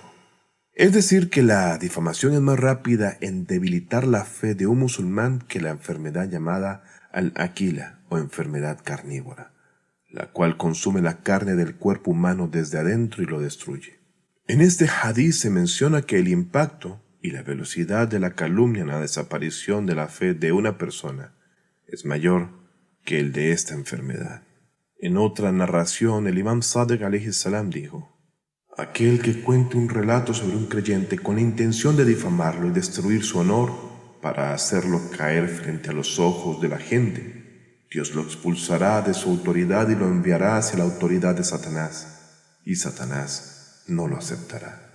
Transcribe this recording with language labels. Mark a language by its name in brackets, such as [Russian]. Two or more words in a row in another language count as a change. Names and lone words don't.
[Spanish] Es decir, que la difamación es más rápida en debilitar la fe de un musulmán que la enfermedad llamada al-Aquila o enfermedad carnívora, la cual consume la carne del cuerpo humano desde adentro y lo destruye. En este hadiz se menciona que el impacto y la velocidad de la calumnia en la desaparición de la fe de una persona es mayor que el de esta enfermedad. En otra narración, el imam Sadiq [Arabic] عليه السلام [Spanish] dijo: aquel que cuente un relato sobre un creyente con la intención de difamarlo y destruir su honor para hacerlo caer frente a los ojos de la gente, Dios lo expulsará de su autoridad y lo enviará hacia la autoridad de Satanás, y Satanás no lo aceptará.